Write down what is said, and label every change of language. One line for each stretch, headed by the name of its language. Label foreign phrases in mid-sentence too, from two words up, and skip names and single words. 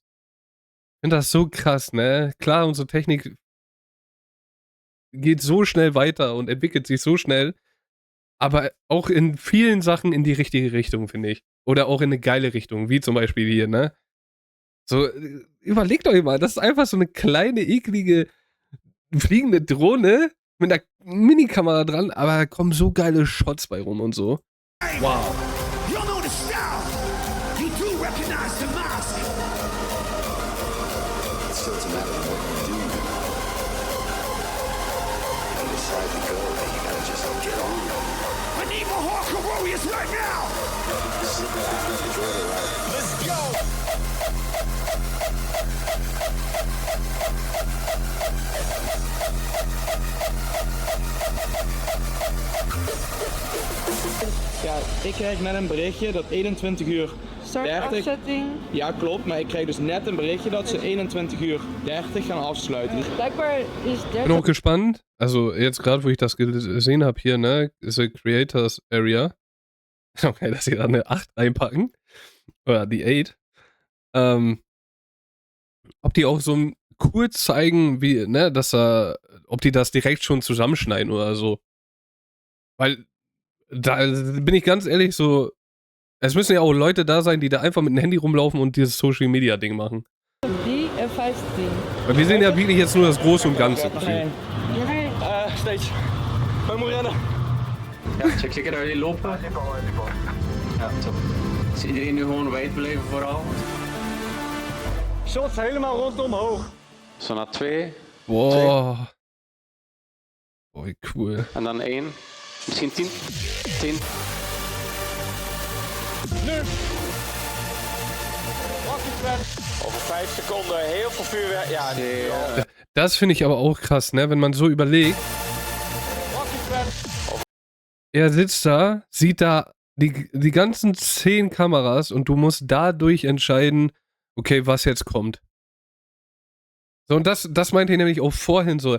German: Ich finde das so krass, ne? Klar, unsere Technik geht so schnell weiter und entwickelt sich so schnell, aber auch in vielen Sachen in die richtige Richtung, finde ich. Oder auch in eine geile Richtung, wie zum Beispiel hier, ne? So, überlegt euch mal, das ist einfach so eine kleine, eklige, fliegende Drohne mit einer Minikamera dran, aber da kommen so geile Shots bei rum und so. Wow.
English: You know the style. You do recognize the mask. So it's a matter of what you do. You decide to go, and you gotta just get on. I need more hardcore warriors right now. Let's go.
Dutch: Ja, ik kreeg net een berichtje dat 21 uur 30... Afzetting. Ja, klopt, maar ik kreeg dus net een berichtje dat ze 21 uur 30 gaan afsluiten. Blijkbaar is
German: Ich bin auch gespannt. Also, jetzt gerade, wo ich das gesehen habe hier, ne, ist die
English: Creators Area.
German: Okay, dass sie da eine 8 reinpacken. Oder die 8. Ob die auch so kurz zeigen, wie, ne, ob die das direkt schon zusammenschneiden oder so. Weil, da bin ich ganz ehrlich, so, Es müssen ja auch Leute da sein, die da einfach mit dem Handy rumlaufen und dieses Social-Media-Ding machen. Die F15. Weil wir sehen ja wirklich jetzt nur das Große und Ganze.
Dutch: Steeds. We moeten rennen. Ja, check zeker dat jullie lopen. Ja, top. Is iedereen nu gewoon wijd blijven vooral? Shots helemaal rondom hoog. Zo naar 2. Wow. Boah, cool. En dan 1. Misschien 10. 10. Nu. Over 5 seconden heel veel vuurwerk. Ja,
German: Das finde ich aber auch krass, ne? Wenn man so überlegt. Er sitzt da, sieht da die ganzen 10 Kameras und du musst dadurch entscheiden, okay, was jetzt kommt. So, und das meinte ich nämlich auch vorhin so.